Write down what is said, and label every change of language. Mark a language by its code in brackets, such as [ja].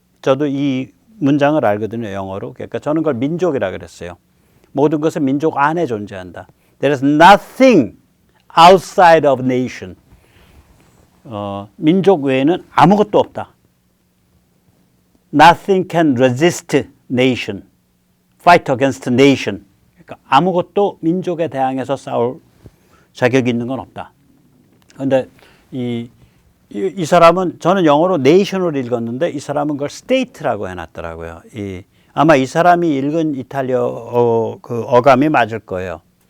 [ko] 저도 이 문장을 알거든요, 영어로. 그러니까 저는 그걸 민족이라 그랬어요. 모든 것은 민족 안에 존재한다. [en] There is nothing outside of nation. [ko] 민족 외에는 아무것도 없다. [en] Nothing can resist nation. Fight against nation. [ko] 그러니까 아무것도 민족에 대항해서 싸울 자격이 있는 건 없다. 그런데 이 사람은 저는 영어로 nation으로 읽었는데 이 사람은 그걸 state라고 해놨더라고요. 아마 이 사람이 읽은 이탈리아 그 어감이 맞을 거예요.